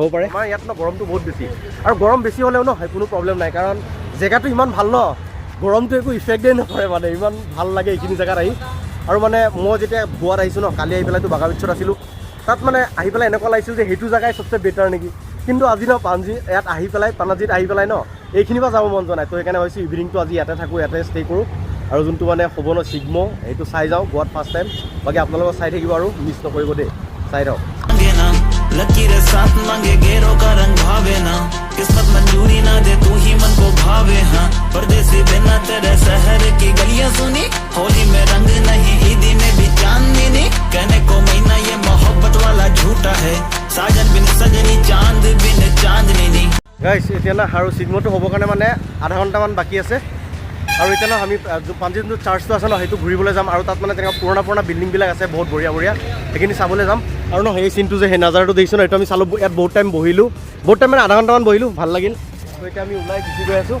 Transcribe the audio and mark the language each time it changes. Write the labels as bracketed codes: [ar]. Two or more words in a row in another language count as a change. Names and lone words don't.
[as] পাৰে আমাৰ ইয়াত ন গৰমটো বহুত বেছি আৰু গৰম বেছি হ'লেও ন কোনো প্ৰব্লেম নাই কাৰণ জেগাটো ইমান ভাল ন গৰমটো একো ইফেক্টেই নকৰে মানে ইমান ভাল লাগে এইখিনি জেগাত আহি আৰু মানে মই যেতিয়া গোৱাত আহিছোঁ ন কালি আহি পেলাইতো বাগাবিচ্ছত আছিলোঁ তাত মানে আহি পেলাই এনেকুৱা লাগিছিল যে সেইটো জেগাই চবচে বেটাৰ নেকি কিন্তু আজি ন পাঞ্জি ইয়াত আহি পেলাই পানাজিত আহি পেলাই ন এইখিনিৰ পৰা যাব মন যোৱা নাই তো সেইকাৰণে ভাবিছোঁ ইভিনিংটো আজি ইয়াতে থাকোঁ ইয়াতে ষ্টে' কৰোঁ আৰু যোনটো মানে হ'ব ন চিগমো সেইটো চাই যাওঁ গোৱাত [en] first time [as] বাকী আপোনালোকক চাই থাকিব আৰু মিছ নকৰিব দেই চাই যাওঁ [hi] लकीर साथ मांगे गेरों का रंग भावे ना किस्मत मंजूरी ना दे तू ही मन को भावे हाँ परदेसी बिना तेरे शहर की गलियां सुनी होली में रंग नहीं ईदी में भी चांदनी नहीं कहने को महीना ये मोहब्बत वाला झूठा है साजन बिन सजनी चांद बिन चांदनी नहीं [as] গাইছ এতিয়া না আৰু চিগমোটো হ'বৰ কাৰণে মানে আধা ঘণ্টামান বাকী আছে আৰু এতিয়া ন আমি পাঞ্জি যোনটো চাৰ্চটো আছে ন সেইটো ঘূৰিবলৈ যাম আৰু তাত মানে তেনেকুৱা পুৰণা বিল্ডিংবিলাক আছে বহুত বঢ়িয়া সেইখিনি চাবলৈ যাম আৰু ন সেই চিনটো যে সেই নাজাৰটো দেখিছোঁ ন এইটো আমি চালোঁ ইয়াত বহুত টাইম বহিলোঁ বহুত টাইম মানে আধা ঘণ্টামান বহিলোঁ ভাল লাগিল তো এতিয়া আমি ওলাই গুচি গৈ আছোঁ